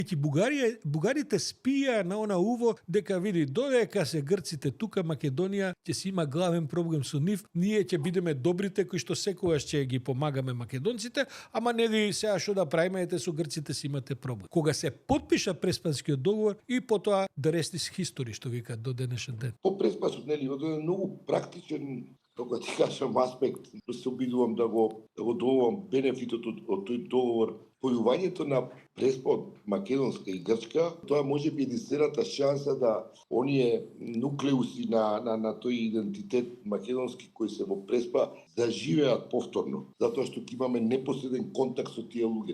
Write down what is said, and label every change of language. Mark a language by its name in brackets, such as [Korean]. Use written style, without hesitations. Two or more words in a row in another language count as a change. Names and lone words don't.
[Macedonian] Ќе бугарите спија на она уво дека види додека се грците тука Македонија ќе си има главен проблем со нив, ние ќе бидеме добрите кои што секогаш ќе ги помагаме македонците, ама нели сега што да правиме, ете со грците си имате проблем. Кога се потпиша Преспанскиот договор и потоа [English] the rest is history, [Macedonian] што викаат до денешен ден. По Преспанскиот нели од еден многу практичен, како ти кажам, аспект, се обидувам да го добивам бенефитот од тој договор. Појувањето на Преспа македонска и грчка, тоа може би единствената шанса да оние нуклеуси на тој идентитет македонски кои се во Преспа заживеат повторно, затоа што ќе имаме непосреден контакт со тие луѓе.